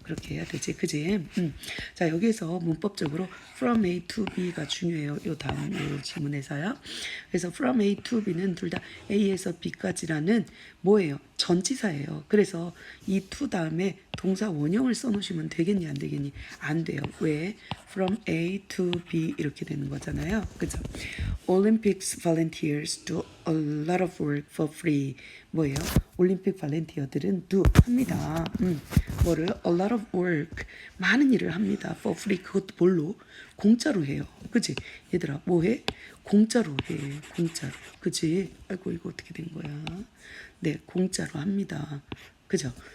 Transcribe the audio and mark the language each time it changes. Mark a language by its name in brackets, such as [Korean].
[Korean] 그렇게 해야 되지, 그지? 자, 여기에서 문법적으로 from A to B가 중요해요. 요 다음 요 지문에서요. 그래서 from A to B는 둘 다 A에서 B까지라는 뭐예요? 전치사예요. 그래서 이 to 다음에 동사 원형을 써놓으시면 되겠니 안 되겠니? 안 돼요. 왜? From A to B 이렇게 되는 거잖아요. 그죠? [English] Olympics volunteers do a lot of work for free. [Korean] 뭐예요? 올림픽 발렌티어들은 do 합니다. 뭐를? [English] A lot of work [Korean] 많은 일을 합니다. [English] For free [Korean] 그것도 뭘로? 공짜로 해요. 그치? 얘들아, 뭐 해? 공짜로 해. 공짜로. 그치? 아이고, 이거 어떻게 된 거야? 네, 공짜로 합니다. 그죠?